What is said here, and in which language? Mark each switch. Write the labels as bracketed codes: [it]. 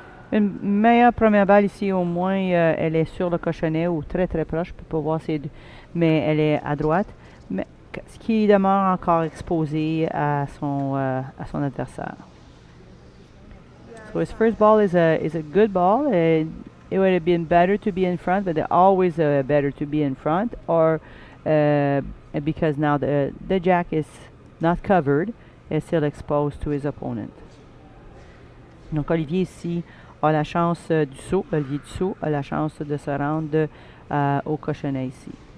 [fr] Une meilleure première balle ici, au moins, elle est sur le cochonnet ou très très proche. Je ne peux pas voir mais elle est à droite. Mais ce qui demeure encore exposé à son adversaire. [en] So his first ball is a good ball. It would have been better to be in front, but they're always better to be in front, or because now the jack is not covered, is still exposed to his opponent. [fr] Donc Olivier ici a la chance du saut. Olivier Dussault a la chance de se rendre au cochonnet ici.